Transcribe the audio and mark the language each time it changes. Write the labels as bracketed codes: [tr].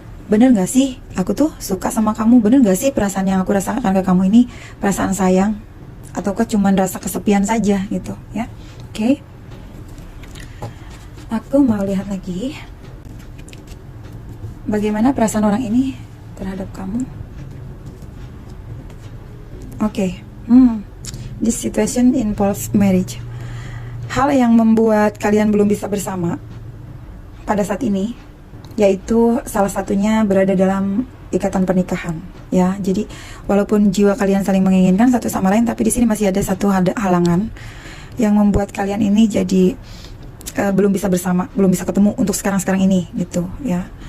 [id] Bener gak sih aku tuh suka sama kamu? Bener gak sih perasaan yang aku rasakan ke kamu ini perasaan sayang? Ataukah cuma rasa kesepian saja gitu ya? Oke. Aku mau lihat lagi bagaimana perasaan orang ini terhadap kamu. Oke. [en] This situation involves marriage. [id] Hal yang membuat kalian belum bisa bersama pada saat ini, yaitu salah satunya berada dalam ikatan pernikahan ya. Jadi walaupun jiwa kalian saling menginginkan satu sama lain, tapi di sini masih ada satu halangan yang membuat kalian ini jadi belum bisa bersama, belum bisa ketemu untuk sekarang ini gitu ya.